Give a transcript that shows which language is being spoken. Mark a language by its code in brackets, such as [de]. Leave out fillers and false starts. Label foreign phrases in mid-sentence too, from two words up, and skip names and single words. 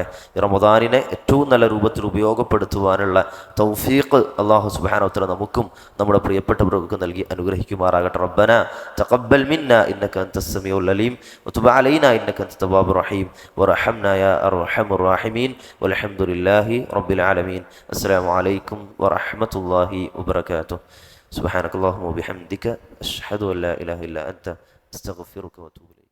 [ml] ഈ റമദാനിനെ ഏറ്റവും നല്ല രൂപത്തിൽ ഉപയോഗപ്പെടുത്തുവാനുള്ള തൗഫീഖ് [ar] الله سبحانه وتعالى [ml] നമുക്കും നമ്മുടെ പ്രിയപ്പെട്ടവർക്കും നൽകി അനുഗ്രഹിക്കുമാറാകട്ടെ. [ar] ربنا تقبل منا إنك أنت السميع العليم وتب علينا إنك أنت التواب الرحيم وارحمنا يا أرحم الراحمين والحمد لله رب العالمين. السلام عليكم ورحمة الله وبركاته. سبحانك اللهم وبحمدك أشهد أن لا إله إلا أنت أستغفرك وأتوب إليك.